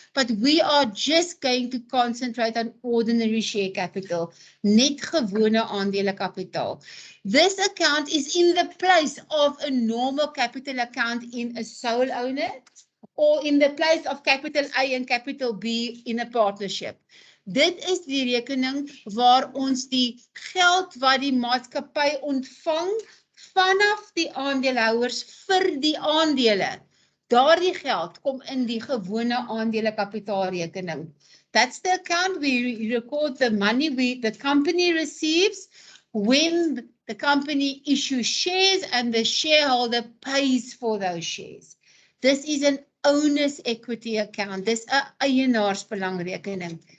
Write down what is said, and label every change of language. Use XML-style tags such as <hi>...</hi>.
<en>But we are just going to concentrate on ordinary share capital,</en> <af>net gewone aandele kapitaal.</af> <en>This account is in the place of a normal capital account in a sole owner or in the place of capital A and capital B in a partnership.</en> <af>Dit is die rekening waar ons die geld wat die maatskappy ontvang vanaf die aandeelhouers vir die aandele. Daardie geld kom in die gewone aandele kapitaalrekening.</af> <en>That's the account we record the money the company receives when the company issues shares and the shareholder pays for those shares. This is an owner's equity account. This is</en> <af>'n eienaarsbelangrekening.</af>